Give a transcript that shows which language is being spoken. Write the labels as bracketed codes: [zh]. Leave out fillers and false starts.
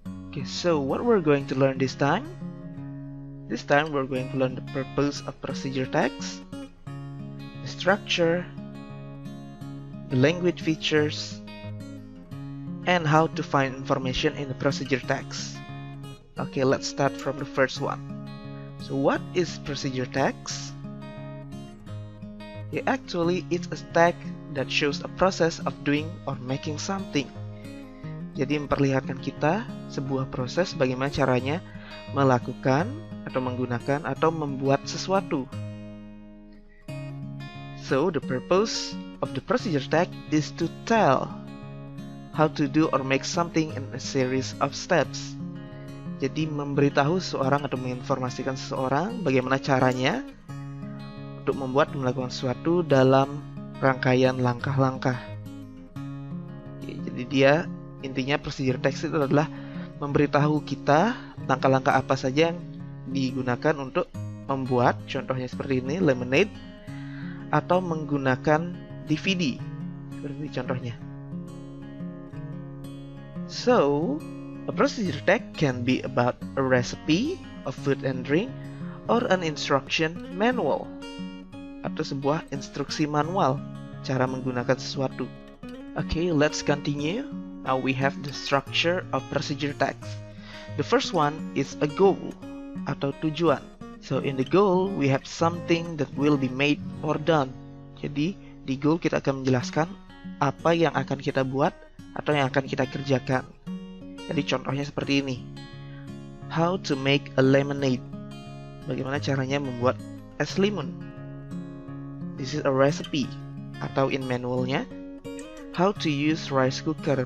[en] Okay, so what we're going to learn this time? This time we're going to learn the purpose of procedure text, the structure, the language features, and how to find information in the procedure text. Okay, let's start from the first one. So what is procedure text? Yeah, actually it's a text that shows a process of doing or making something. [id] Jadi memperlihatkan kita sebuah proses bagaimana caranya melakukan atau menggunakan atau membuat sesuatu. [en] So the purpose of the procedure text is to tell how to do or make something in a series of steps. [id] Jadi memberitahu seseorang atau menginformasikan seseorang bagaimana caranya untuk membuat dan melakukan sesuatu dalam rangkaian langkah-langkah. Jadi dia intinya procedure text itu adalah memberitahu kita langkah-langkah apa saja yang digunakan untuk membuat, contohnya seperti ini, lemonade, atau menggunakan DVD, seperti ini contohnya. [en] So, a procedure text can be about a recipe of food and drink or an instruction manual, [id] atau sebuah instruksi manual cara menggunakan sesuatu. [en] Okay, let's continue. Now we have the structure of procedure text. The first one is a goal [id] atau tujuan. [en] So in the goal we have something that will be made or done. [id] Jadi di goal kita akan menjelaskan apa yang akan kita buat atau yang akan kita kerjakan. Jadi contohnya seperti ini. [en] How to make a lemonade. [id] Bagaimana caranya membuat es limun. [en] This is a recipe. [id] Atau [en] in manualnya, how to use rice cooker.